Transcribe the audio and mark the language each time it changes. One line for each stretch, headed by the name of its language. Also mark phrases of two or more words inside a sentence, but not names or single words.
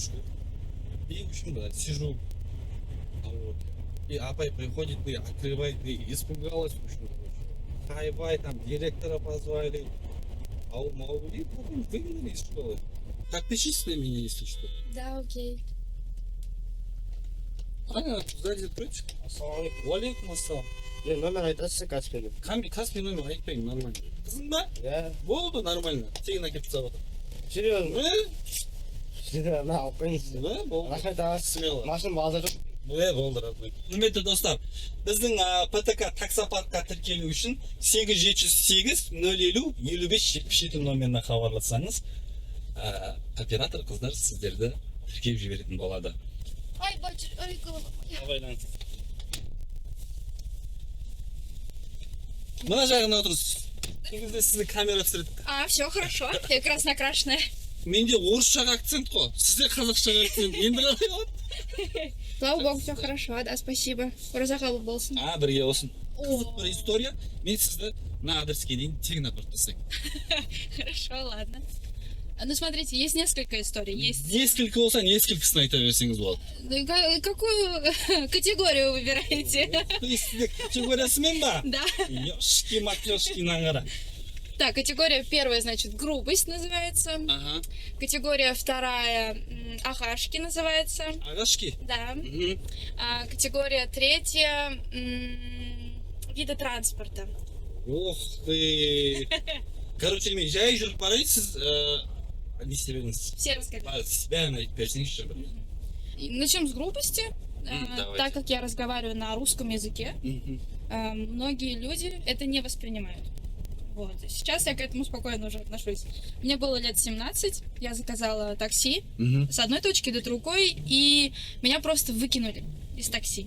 Russian: И, в общем, да, сижу на уроке. И апай приходит, и открывает, и испугалась. Хайбай, там директора позвали. Ау-мау, и потом выгнали из школы. Подпишись на меня, если что. Да, окей. Сзади прочь.
Arabic: Уалейкум ассалам.
Kazakh: Не, номер айтасыз Каспийдің. Каспий номер айтпаймын, нормально. Қызың ба? Иә. Болды, нормально. Тегін әкеліп тастап отыр. Серьезно? Мына алып қойыңыз. Болды. Рахмет аға.
Russian: Смело.
Kazakh: Машина базар жоқ. Болды, рахмет. Құрметті достар, біздің ПТК таксопаркқа тіркелу үшін 8708-050-55-77 номеріне хабарлассаңыз, оператор қыздар сіздерді тіркеп жіберетін болады.
Russian: Ай, бачу, ай, голова.
Kazakh: Абайлаңыз. Мына жағына отырыңыз. Негізінде сізді камера түсіреді.
Russian: А, все хорошо. Я как раз накрашенная.
Kazakh: Менде орысшаға акцент қой. Сізде қазақшаға акцент. Енді қалай болады?
Russian: Слава богу, все хорошо, да, спасибо.
Kazakh: Разахал болсын. Бірге болсын. Қызық бір история. Мен сізді на адреске дейін тегін апарып тастаймын.
Russian: Хорошо, ладно. Ну, смотрите, есть несколько историй. Есть...
Kazakh: Несколько болса, несколькісін айта берсеңіз болады.
Russian: Какую категорию выбираете?
Kazakh: То есть сізде категориясымен ба?
Russian: Да. Ёшки-матрешки наңғара. Так, категория первая, значит, грубость называется. Ага. Категория вторая, ахашки называется. Ағашки? Да. Мгм. А категория третья, виды транспорта. Ох ты.
Kazakh: Короче, мен жай жүріп барайын, сіз не істеп едіңіз?
Russian: Все рассказали.
Kazakh: Бәрін айтып берсеңізші бір.
Russian: Начнем с грубости. Давайте. Так как я разговариваю на русском языке, Мгм. многие люди это не воспринимают. Вот. Сейчас я к этому спокойно уже отношусь. Мне было лет 17, я заказала такси Мгм. с одной точки до другой, и меня просто выкинули из такси.